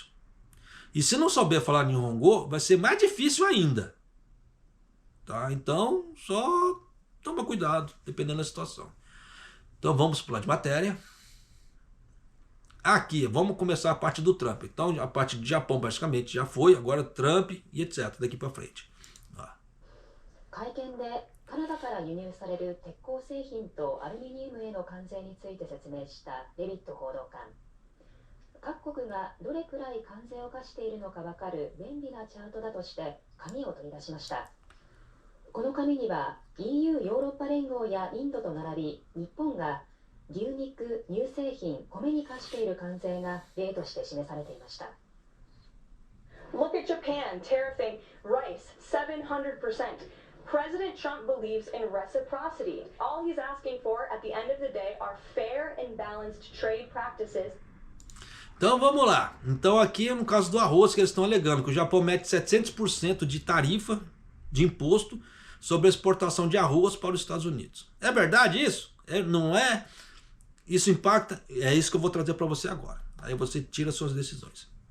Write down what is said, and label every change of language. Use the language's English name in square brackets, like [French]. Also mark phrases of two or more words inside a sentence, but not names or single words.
[Portuguese] E se não souber falar Nihongo, vai ser mais difícil ainda. Tá? Então, só toma cuidado, dependendo da situação. Então vamos pular de matéria. Aqui, vamos começar a parte do Trump. Então, a parte do Japão praticamente já foi, agora Trump e etc. Daqui para frente. [Japanese] 会見でカナダから輸入される鉄鋼製品とアルミニウムへの関税について説明したデビッド報道官。各国がどれくらい関税を課しているのか分かる便利なチャートだとして紙を取り出しました。この紙には EU ヨーロッパ連合やインドと並び日本が牛肉、乳製品、米に課している関税が例として示されていました。 [English] Look at Japan tariffing rice 700%.President Trump believes in reciprocity. All he's asking for at the end of the day are fair and balanced trade practices. [Portuguese] Então vamos lá. Então aqui é no caso do arroz que eles estão alegando que o Japão mete 700% de tarifa de imposto sobre a exportação de arroz para os Estados Unidos. É verdade isso? Não é? Isso impacta? É isso que eu vou trazer para você agora. Aí você tira suas decisões.